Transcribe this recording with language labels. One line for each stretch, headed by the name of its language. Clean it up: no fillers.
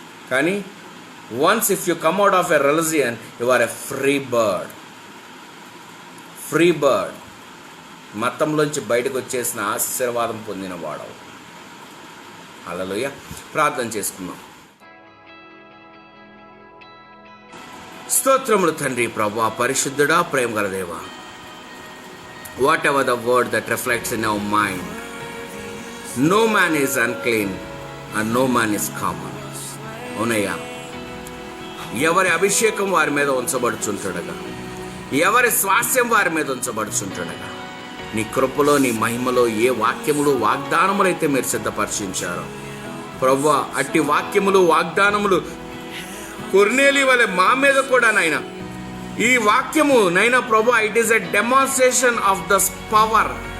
English: కానీ once if you come out of a religion you are a free bird. Free bird.
Telugu: మతంలోంచి బయటకు వచ్చేసిన ఆశీర్వాదం పొందిన వాడవు. హల్లెలూయా. ప్రార్థన చేసుకుందాం. స్తోత్రములు తండ్రి, ప్రభువా, పరిశుద్ధుడా, ప్రేమ గల దేవా.
English: Whatever the word that reflects in our mind, no man is unclean and no man is common.
Telugu: అవునయ్యా, ఎవరి అభిషేకం వారి మీద ఉంచబడుచుంటుండగా, ఎవరి స్వాస్యం వారి మీద ఉంచబడుచుంటుండగా, నీ కృపలో, నీ మహిమలో ఏ వాక్యములు, వాగ్దానములు అయితే మీరు సిద్ధపరిచించారో ప్రభువా, అట్టి వాక్యములు, వాగ్దానములు కొర్నేలి వలె మా మీద కూడా నాయనా ఈ వాక్యము నైనా ప్రభు,
English: it is a demonstration of the power,